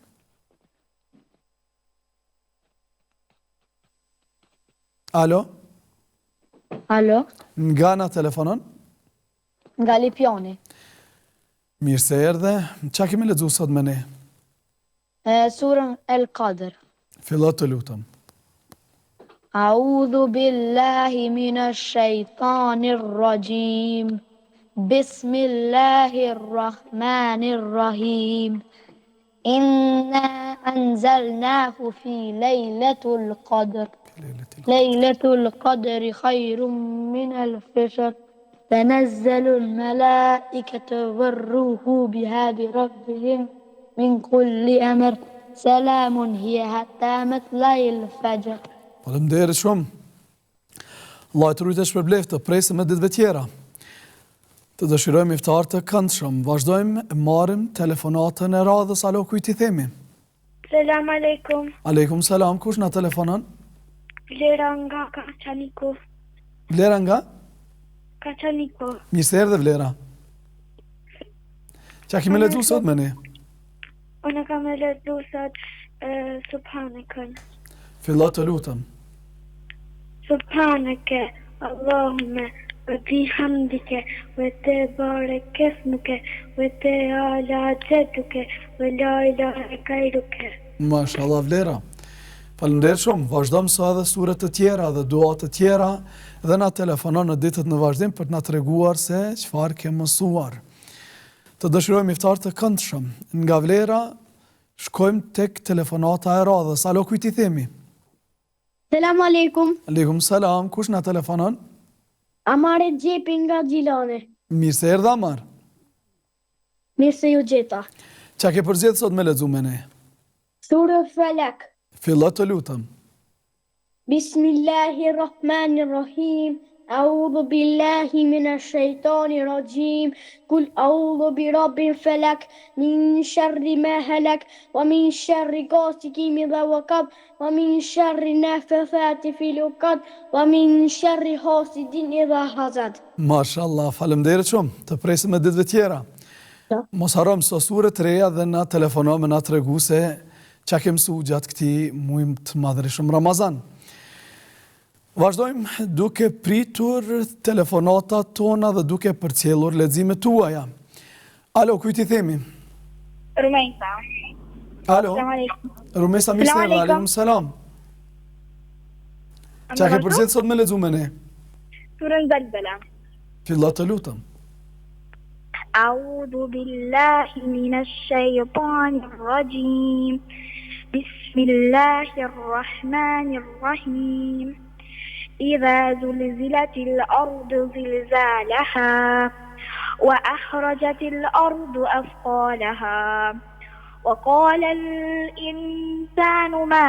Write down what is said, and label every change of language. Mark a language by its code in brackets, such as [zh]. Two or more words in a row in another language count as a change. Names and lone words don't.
[sq] Alo? Alo, Nga na telefonon? nga Lipjani. Mirë se erdhe. Qa kemi lexuar sot me ne? Surën El Qadr. Fillo të lutem. [ar] أعوذ بالله من الشيطان الرجيم. بسم الله الرحمن الرحيم. إنا أنزلناه في ليلة القدر. ليلة القدر خير من الفشر. تنزل الملائكة والروح بها بربهم من كل أمر سلام هي حتى مطلع الفجر. [sq] Faleminderit shumë. Allah të rujtë shpërbleft të presëm e ditëve tjera. Të dëshirojmë iftar të këndshëm. Vazhdojmë, marrim telefonatën e radhës. Alo, kujt I themi? [ar] سلام عليكم. عليكم السلام, [sq] kush na telefonon? Vlera nga Kaçaniku. Vlera nga? Kaçaniku. Mirë se erdhe Vlera. Qa kemi lexuar sot me ne? Unë kam lexuar sot Subhanakën. Fillo të lutem. [ar] سبحانك اللهم وبحمدك وتبارك اسمك وتعالى جدك ولا إله غيرك. [sq] Mashallah Vlera. Faleminderit shumë. Vazhdojmë sa edhe sure të tjera dhe dua të tjera dhe na telefonon në ditët në vazhdim për të na treguar se çfarë ke mësuar. Të dëshirojmë iftar të këndshëm. Nga Vlera shkojmë tek telefonata e radhës. Alo, kujt I themi? [ar] سلام عليكم. عليكم السلام, [sq] kush na telefonon? Amare Gjepi nga Gjilani. Mirë se erdha Amar. Mirë se ju gjeta. Qa ke përzgjedhur sot me lexu me ne? Surë Falak. Fillo të lutem. [ar] بسم الله الرحمن الرحيم. أعوذ بالله من الشيطان الرجيم. قل أعوذ برب الفلق من شر ما خلق ومن شر غاسق إذا وقب ومن شر النفاثات في العقد ومن شر حاسد إذا حسد. [sq] Mashallah, faleminderit shumë. Të presim e ditëve tjera. Mos harrom sot sure të reja dhe na telefono me na tregu se qa ke mësuar gjatë këtij muaji të madhërisëm Ramazan. Vazhdojmë duke pritur telefonatat tona dhe duke përcjellur leximet tuaja. Alo, kujt I themi? Rumejsa. Alo, [ar] سلام عليكم. [sq] Rumesa mirë se erdhe. [ar] عليكم السلام. [sq] Qa ke përzgjedhur sot me lexu me ne? Surën Zalzala. Fillo të lutem. [ar] أعوذ بالله من الشيطان الرجيم بسم الله الرحمن الرحيم إذا زلزلت الأرض زلزالها وأخرجت الأرض أثقالها وقال الإنسان ما